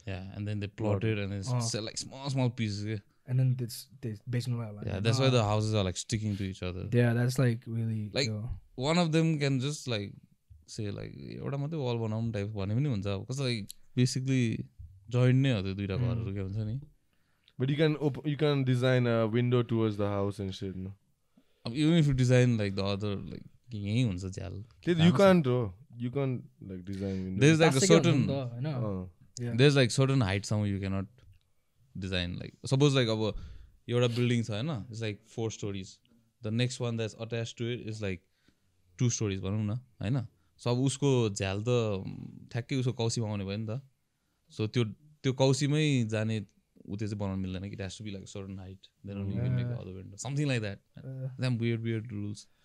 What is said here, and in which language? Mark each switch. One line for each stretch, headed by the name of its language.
English: and then they plot it and then sell like small pieces and then they basically that's why the houses are like sticking to each other that's like really like one of them can just like say
Nepali: like एउटा मात्रै wall बनाउँ type भन्ने पनि हुन्छ कस्तो like basically joint नै हो त्यो दुईटा घरहरू के हुन्छ नि
English: but you can design a window towards the house and shit no even if you design like the other like यही हुन्छ झ्याल you can't like design window there's like a certain there's like certain height somewhere you cannot design like suppose like अब एउटा building छ हैन it's like 4 stories the next one that's attached to it is like 2 stories भनौँ न हैन so
Nepali: अब उसको झ्याल त ठ्याक्कै उसको कौसीमा आउने भयो नि त so त्यो कौसीमै जाने उ त्यो चाहिँ बनाउन मिल्दैन कि
English: it has to be like a certain height then only you can make the other window something like that them weird rules